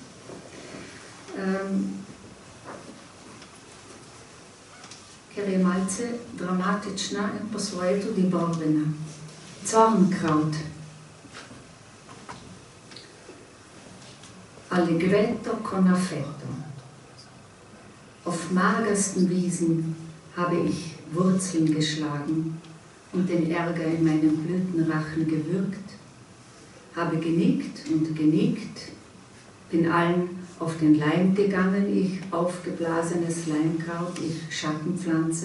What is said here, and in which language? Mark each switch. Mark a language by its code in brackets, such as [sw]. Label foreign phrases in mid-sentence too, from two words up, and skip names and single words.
[sl] Ker je malce dramatična in po svoje tudi borbena. [de] Zornkraut. [it] Allegretto con affetto. [de] Auf magersten Wiesen habe ich Wurzeln geschlagen und den Ärger in meinem Blütenrachen gewürgt, habe genickt und genickt, bin allen auf den Leim gegangen, ich aufgeblasenes Leimkraut, ich Schattenpflanze.